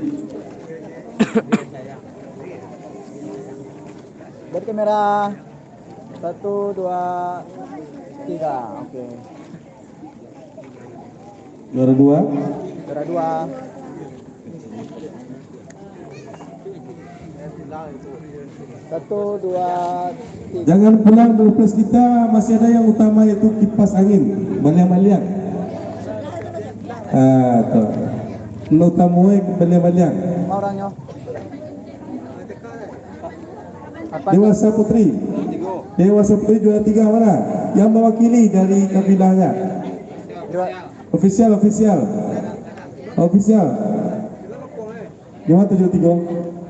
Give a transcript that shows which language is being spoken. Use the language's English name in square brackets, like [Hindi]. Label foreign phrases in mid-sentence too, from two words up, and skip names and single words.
[Indonesian] Dari kamera 1, 2, 3. Oke. Juara 2. Juara 2. Satu, 2, 3. Jangan pulang dulu, plus kita masih ada yang utama yaitu kipas angin, maliang-maliang. Tuh. [Minangkabau] Lo tamu maliang-maliang. [Indonesian] Orangnya. Dewasa Putri juara 3 mana? Yang mewakili dari kabilahnya. Official. Gimana 73?